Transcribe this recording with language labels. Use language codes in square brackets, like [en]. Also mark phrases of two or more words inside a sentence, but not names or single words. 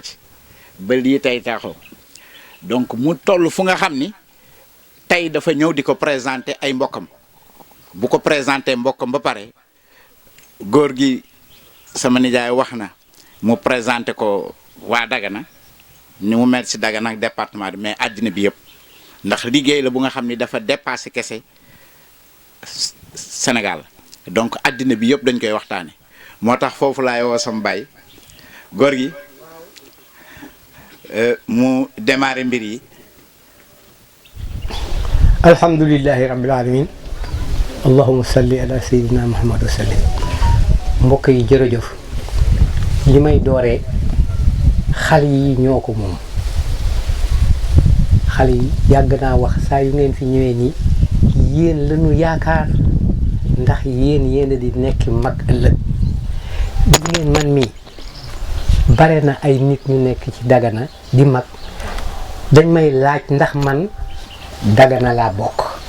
[wo] ci ba lii tey taxaw donc mu toll fu nga xam ni tey dafa ñëw di ko présenter ay mbokkam bu ko présenter mbokkam ba pare góor gi sama nijaay wax na mu présenter ko waa Dagana ni mu mel si Dagana ak département bi mais àddina bi yëpp ndax liggéey la bu nga xam ni dafa dépassé kese Sénégal donc àddina bi yëpp dañ koy waxtaane moo tax foofu laay woo sama baay góor gi mu démarré mbir yi. [ar] الحمد لله رب العالمين اللهم صل على سيدنا محمد وسلم [wo] mbokk yi jërëjëf li may dooree xale yi ñoo ko moom xale yi yàgg naa wax saa yu ngeen fi ñëwee nii yéen lañu yaakaar ndax yéen a di nekk mag ëllëg di ngeen man mii bare na ay nit ñu nekk ci Dagana di mag dañ may laaj ndax man Dagana laa bokk